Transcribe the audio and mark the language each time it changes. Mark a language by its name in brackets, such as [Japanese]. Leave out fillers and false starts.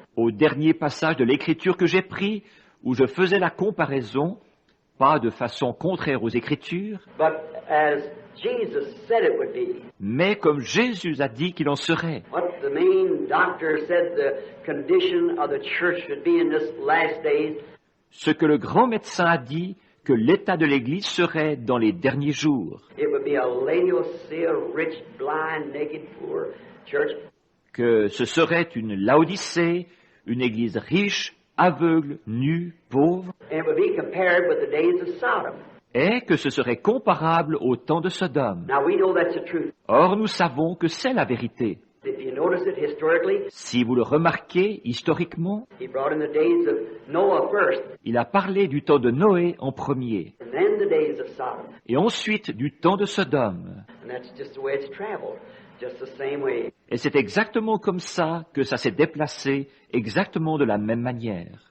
[French] au dernier passage de l'Écriture que j'ai pris, où je faisais la comparaison, pas de façon contraire aux Écritures, [English] but as Jesus said it would be. [French] mais comme Jésus a dit qu'il en serait. [English] What the main doctor said the condition of the church should be in this last days. [French] Ce que le grand médecin a dit que l'état de l'Église serait dans les derniers jours, [English] It would be a Laodicea, rich, blind, naked, poor church. [French] que ce serait une Laodicée, une Église riche, aveugle, nue, pauvre, [English] And it would be compared with the days of Sodom. [French] et que ce serait comparable au temps de Sodome. [English] Now we know that's the truth. [French] Or, nous savons que c'est la vérité. [English] If you notice it historically, [French] Si vous le remarquez historiquement, [English] he brought in the days of Noah first, [French] il a parlé du temps de Noé en premier, [English] and then the days of Sodom. [French] et ensuite du temps de Sodome. [English] And that's just the way it's traveled, just the same way. [French] Et c'est exactement comme ça que ça s'est déplacé, exactement de la même manière.